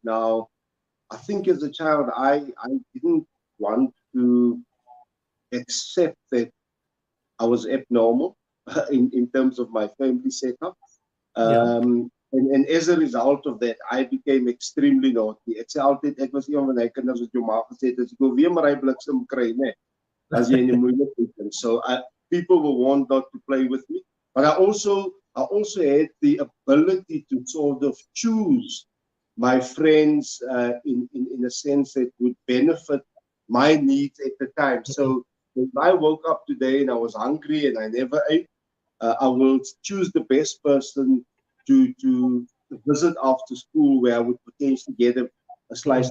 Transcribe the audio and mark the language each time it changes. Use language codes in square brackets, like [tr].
[en] Now, I think as a child, I didn't want to accept that I was abnormal in terms of my family setup. Yeah. And as a result of that, I became extremely naughty. [af] Ek sê altyd ek was een van die kinders wat jou ma gesê het as ek wil weer maar hy bliksem kry, né? As jy in die moeilikheid is. [en] So people will want not to play with me, but I also had the ability to sort of choose my friends in a sense that would benefit my needs at the time. Mhm. So if I woke up today and I was hungry and I never ate, I will choose the best person to visit after school where I would potentially get a slice